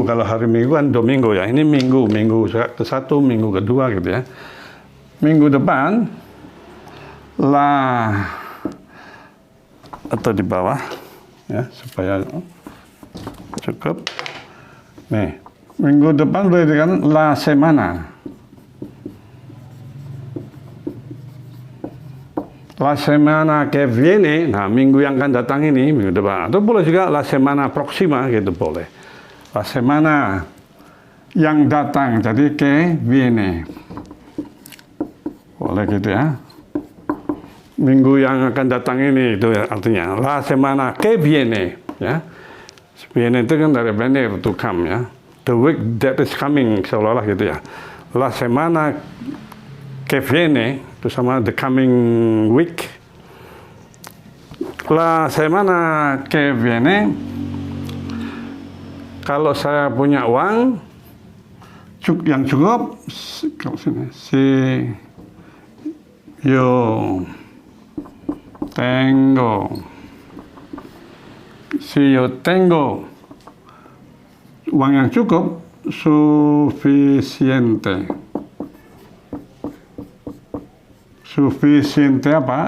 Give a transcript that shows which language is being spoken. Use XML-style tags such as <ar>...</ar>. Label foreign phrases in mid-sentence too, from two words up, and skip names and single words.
<id>Kalau hari Minggu kan domingo ya. Ini minggu ke-1, minggu kedua gitu ya. Minggu depan, atau di bawah. Ya, supaya cukup. Nih, minggu depan boleh dikatakan</id> <es>la semana. La semana que viene,</es> <id>nah minggu yang akan datang ini, minggu depan. Atau boleh juga</id> <es>la semana próxima,</es> <id>gitu boleh.</id> <es>La semana</es> <id>yang datang, jadi</id> <es>que viene.</es> <id>Boleh gitu ya. Minggu yang akan datang ini, itu artinya.</id> <es>La semana que viene, ya. Viene</es> <id>itu kan dari</id> <es>venir,</es> <en>to come, ya. The week that is coming,</en> <id>seolah-olah gitu ya.</id> <es>La semana que viene,</es> <id>itu sama</id> <en>the coming week.</en> <es>La semana que viene,</es> <id>kalau saya punya uang yang cukup,</id> <es>si yo tengo</es> <id>uang yang cukup, suficiente apa?</id>